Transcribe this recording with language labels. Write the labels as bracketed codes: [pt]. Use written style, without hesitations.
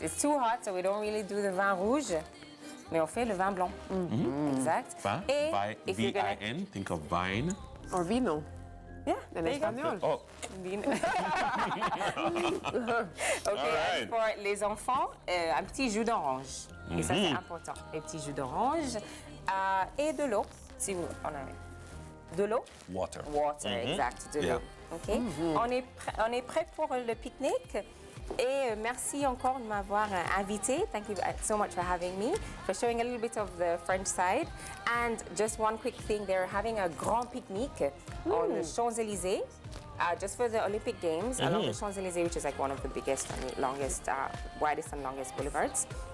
[en] It's too hot, so we don't really do the vin rouge. [fr] Mais on fait le vin blanc. Exact. Vin, [en] Et if you're gonna- V-I-N, think of vine. Or vino. Yeah, [fr] En [en] there you go. [fr] espagnol. [en] Oh, [fr] Vin. OK, [en] Alright. and for [fr] les enfants, un petit jus d'orange. Et ça, c'est important. Un petit jus d'orange et de l'eau, si vous en avez. De l'eau? [en] water. Water, [fr] exact, de [en] Yeah. [fr] l'eau. OK? On est prêt pour le pique-nique. Et merci encore de m'avoir invité. [en] Thank you so much for having me, for showing a little bit of the French side. And just one quick thing, they're having a grand pique-nique on the Champs-Élysées, just for the Olympic Games, along the Champs-Élysées, which is like one of the biggest and longest, widest and longest boulevards.